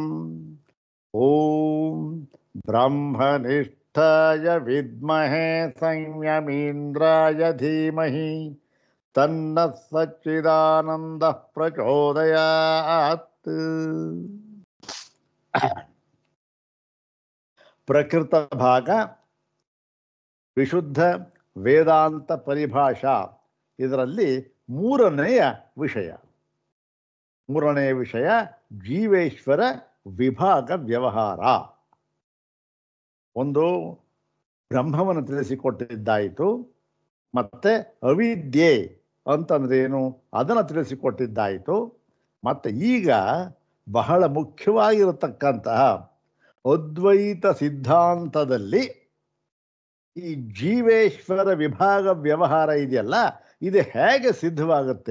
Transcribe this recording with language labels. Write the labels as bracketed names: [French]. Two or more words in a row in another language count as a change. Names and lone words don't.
[Sanskrit] ॐ ब्रह्मनिष्ठाय विद्महे संयमीन्द्राय धीमहि तन्नः सच्चिदानन्दः प्रचोदयात्। [Kannada] ಪ್ರಕೃತ ಭಾಗ ವಿಶುದ್ಧ ವೇದಾಂತ ಪರಿಭಾಷಾ ಇದರಲ್ಲಿ ಮೂರನೆಯ ವಿಷಯ ಜೀವೇಶ್ವರ ವಿಭಾಗ ವ್ಯವಹಾರ. ಒಂದು ಬ್ರಹ್ಮವನ್ನು ತಿಳಿಸಿಕೊಟ್ಟಿದ್ದಾಯಿತು, ಮತ್ತೆ ಅವಿದ್ಯೆ ಅಂತಂದ್ರೇನು ಅದನ್ನು ತಿಳಿಸಿಕೊಟ್ಟಿದ್ದಾಯಿತು, ಮತ್ತೆ ಈಗ ಬಹಳ ಮುಖ್ಯವಾಗಿರತಕ್ಕಂತಹ ಅದ್ವೈತ ಸಿದ್ಧಾಂತದಲ್ಲಿ ಈ ಜೀವೇಶ್ವರ ವಿಭಾಗ ವ್ಯವಹಾರ ಇದೆಯಲ್ಲ, ಇದು ಹೇಗೆ ಸಿದ್ಧವಾಗುತ್ತೆ?